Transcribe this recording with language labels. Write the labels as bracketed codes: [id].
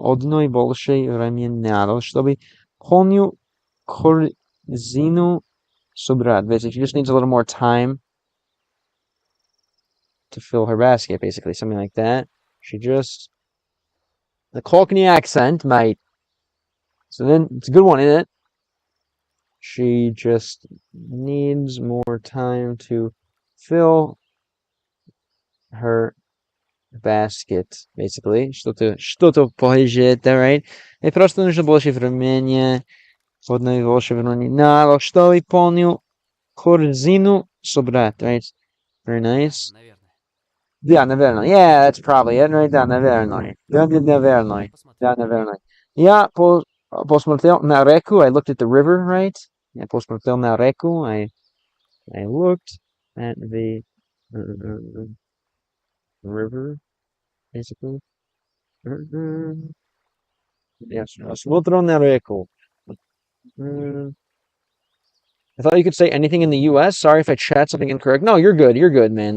[ru] Одной больше времени надо, чтобы полную корзину собрать. [en] Basically, she just needs a little more time to fill her basket, basically, something like that. The Cockney accent, mate. So then, it's a good one, isn't it? She just needs more time to fill her basket, basically. [ru] Что-то похожее, right? И просто нужно больше времени. Одной больше времени надо, чтобы полную корзину собрать, right? [en] Very nice. [ru] Да, наверное. [en] Yeah, that's probably it, right? [ru] Да, наверное. Да, наверное. Да, наверное. Я посмотрел на реку. [en] I looked at the river, right? [ru] Я посмотрел на реку. [en] I looked at the river, basically. [ru] Yes, смотрел на реку. [en] I thought you could say anything in the U.S. Sorry if I chat something incorrect. No, you're good. You're good, man.